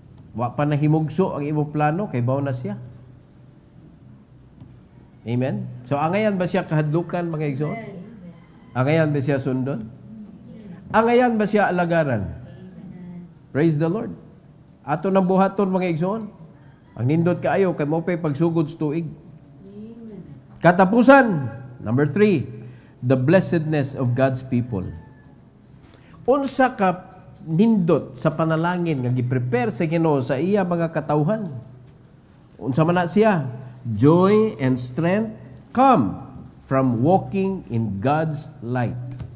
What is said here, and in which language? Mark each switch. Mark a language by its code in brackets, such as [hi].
[ceb] Wa pa nahimugso ang imong plano, kay baw na siya. Amen? So, angayan ba siya kahadlukan, mga igsoon? Angayan ba siya sundon? Angayan ba siya alagaran? [en] Praise the Lord. [ceb] Ato nang buhaton, mga igsoon. Ang nindot kaayo, kay mo pa'y pagsugod sa tuig. Katapusan, number 3. [en] The blessedness of God's people. [ceb] Unsa ka nindot sa panalangin nga gi-prepare sa Ginoo sa iya mga katawhan. Unsa man na siya? [en] Joy and strength come from walking in God's light.